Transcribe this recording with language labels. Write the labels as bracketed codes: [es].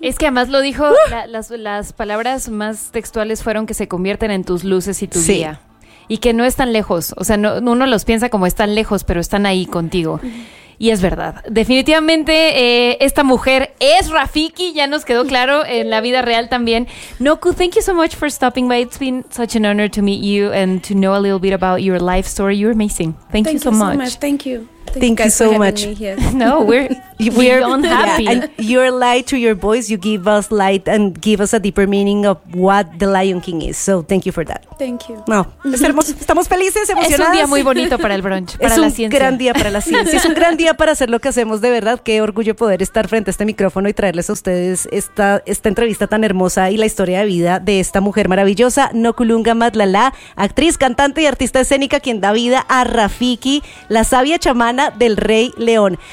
[es] Es que además lo dijo, las palabras más textuales fueron que se convierten en tus luces y tu sí. guía. Y que no están lejos, o sea, no, uno los piensa como están lejos, pero están ahí contigo. Y es verdad, definitivamente esta mujer es Rafiki, ya nos quedó claro en la vida real también. [en] Noku, thank you so much for stopping by. It's been such an honor to meet you and to know a little bit about your life story. You're amazing. Thank you so much. Thank you so much. Thank you. Thank you so much. No, we're beyond happy. Yeah, and your light to your voice, you give us light and give us a deeper meaning of what The Lion King is. So thank you for that. Thank you. [es] No, estamos felices, emocionadas. Es un día muy bonito para el brunch, para la ciencia. Es un gran día para la ciencia. Es un gran día para hacer lo que hacemos, de verdad. Qué orgullo poder estar frente a este micrófono y traerles a ustedes esta entrevista tan hermosa y la historia de vida de esta mujer maravillosa, Nokulunga Matlalá, actriz, cantante y artista escénica, quien da vida a Rafiki, la sabia chamana del Rey León.